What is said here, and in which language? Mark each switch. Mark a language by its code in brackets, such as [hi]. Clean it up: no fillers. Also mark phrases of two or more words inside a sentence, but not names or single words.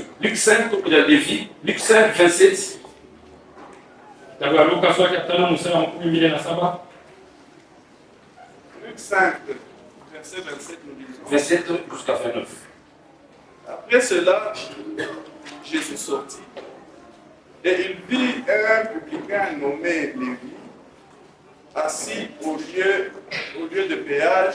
[fr] Luc 5, il a Lévi. Luc 5, 27. [sw] Kitabu ya Luka sura ya 5 mstari wa 27. [fr] Luc 5, verset 27, nous lisons. 27 jusqu'à 29. Après cela, Jésus sortit et il vit un publicain nommé Lévi assis au lieu de péage.